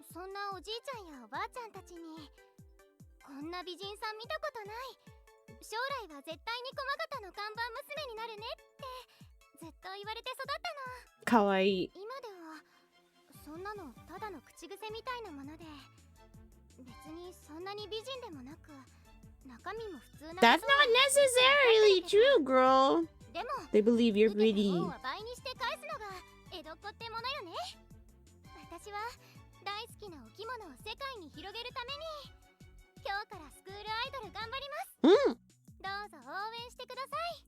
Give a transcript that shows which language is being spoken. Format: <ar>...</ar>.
<ja>そんなおじいちゃんやおばあちゃんたちに、こんな美人さん見たことない、将来は絶対に駒形の看板娘になるねってずっと言われて育ったの。かわいい。今ではそんなのただの口癖みたいなもので、別にそんなに美人でもなく中身も普通な。</ja> <en>That's not necessarily true, girl.</en> <ja>でも</ja> <en>They believe you're pretty.</en> <ja>恩は倍にして返すのが江戸っ子ってものよね。私は大好きなお着物を世界に広げるために今日からスクールアイドル頑張ります。どうぞ応援してください。</ja>